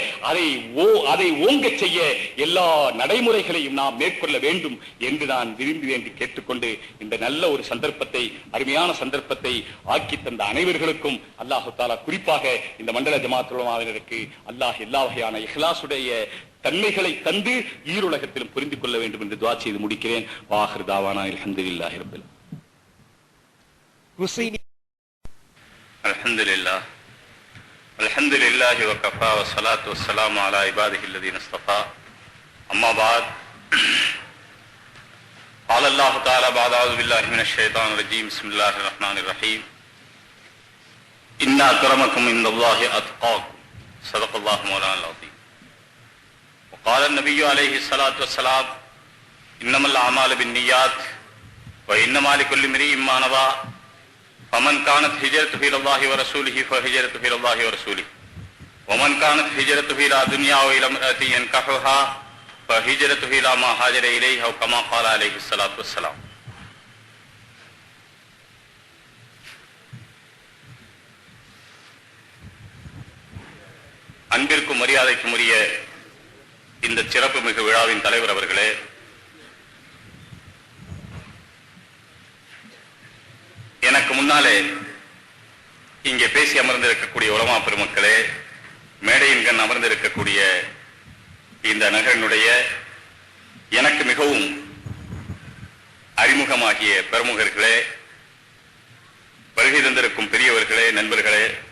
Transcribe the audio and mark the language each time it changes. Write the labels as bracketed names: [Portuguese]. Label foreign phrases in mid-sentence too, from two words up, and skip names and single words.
[Tamil] அதை ஓங்க செய்ய எல்லா நடைமுறைகளையும் நாம் மேற்கொள்ள வேண்டும் என்று நான் விரும்பி வேண்டி கேட்டுக்கொண்டு, இந்த நல்ல ஒரு சந்தர்ப்பத்தை, அருமையான சந்தர்ப்பத்தை ஆக்கி தந்த அனைவர்களுக்கும் [Arabic] الله تعالى, [Tamil] குறிப்பாக இந்த மண்டல ஜமாஅத் உலமாவினருக்கு அல்லாஹ் எல்லா வகையான இஹ்லாசுடைய தன்மைகளை தந்து ஈருலகத்திலும் புரிந்து கொள்ள வேண்டும் என்று துஆ செய்து முடிக்கிறேன். [Arabic] وآخر دعوانا الحمد لله رب الحمد لله الحمد لله وكفى والصلاة والسلام على عباده الذين اصطفى. أما بعد. قال الله تعالى بعد أعوذ بالله من الشيطان الرجيم بسم الله الرحمن الرحيم إن أكرمكم عند الله أتقاكم صدق الله مولانا العظيم. وقال النبي عليه الصلاة والسلام إنما الأعمال بالنيات وإنما لكل امرئ ما نوى فمن كانت هجرته إلى الله ورسوله فهجرته إلى الله ورسوله ومن كانت هجرته إلى دنيا وإلى امرأة ينكحها فهجرته إلى ما هاجر إليه أو كما قال عليه الصلاة والسلام. [Tamil] அன்பிற்கும் மரியாதைக்கும் உரிய இந்த சிறப்பு மிகு விழாவின் தலைவர் அவர்களே, எனக்கு முன்னாலே இங்கே பேசி அமர்ந்திருக்கக்கூடிய உலமா பெருமக்களே, மேடையின் கண் அமர்ந்திருக்கக்கூடிய இந்த நகரினுடைய எனக்கு மிகவும் அறிமுகமாகிய பிரமுகர்களே, வருகை தந்திருக்கும் பெரியவர்களே, நண்பர்களே,